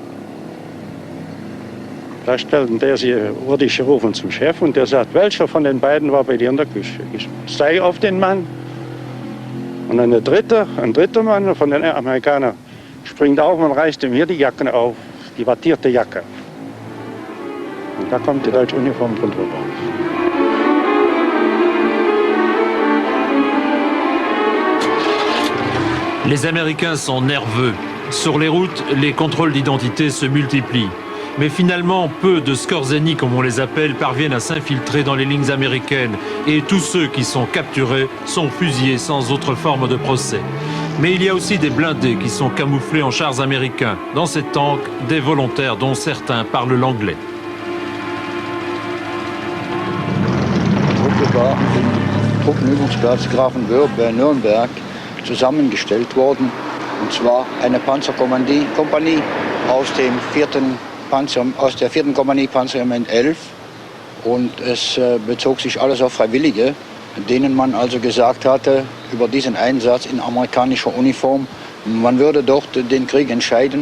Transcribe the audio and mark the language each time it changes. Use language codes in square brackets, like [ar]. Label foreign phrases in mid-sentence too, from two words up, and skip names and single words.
[de] Da wurde ich gerufen zum Chef und der sagt, welcher von den beiden war bei dir in der Küche? Ich zeige auf den Mann und ein dritter Mann von den Amerikanern springt auf und reißt ihm hier die Jacken auf, die wattierte Jacke. Und da kommt die deutsche Uniform drunter raus. [fr] Les Américains sont nerveux. Sur les routes, les contrôles d'identité se multiplient. Mais finalement, peu de Skorzeny, comme on les appelle, parviennent à s'infiltrer dans les lignes américaines. Et tous ceux qui sont capturés sont fusillés sans autre forme de procès. Mais il y a aussi des blindés qui sont camouflés en chars américains. Dans ces tanks, des volontaires dont certains parlent l'anglais. [de] Truppenübungsplatz Grafenwörth bei Nürnberg zusammengestellt worden. Und zwar eine Panzerkompanie aus der 4. Kompanie Panzerregiment 11. Und es bezog sich alles auf Freiwillige, denen man also gesagt hatte, über diesen Einsatz in amerikanischer Uniform, man würde dort den Krieg entscheiden.